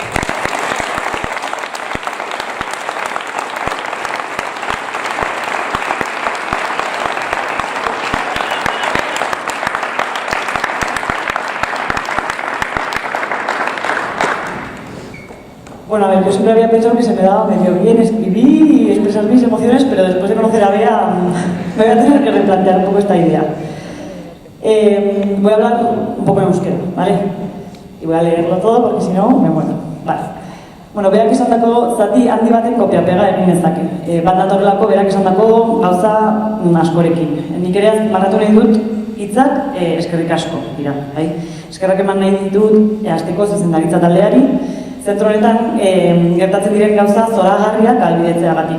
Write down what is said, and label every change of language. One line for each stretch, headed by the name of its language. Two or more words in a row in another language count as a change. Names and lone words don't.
Spanish: Bueno, a ver, yo siempre había pensado que se me daba medio bien escribir y expresar mis emociones, pero después de conocer a Bea me voy a tener que replantear un poco esta idea. Voy a hablar un poco en euskera, ¿vale? Y voy a leerlo todo porque si no me muero. Vale.
Basque: Bueno, berak esandako zati handi baten kopia-pega egin nezake. Bat datorrelako berak esandako gauza askorekin. Nik ere marratu nahi dut hitzak eskerrik asko dira, bai? Eskerrak eman nahi ditut hasteko zuzendaritza taldeari. Zentro honetan gertatzen diren gauza zoragarriak ahalbidetzeagatik.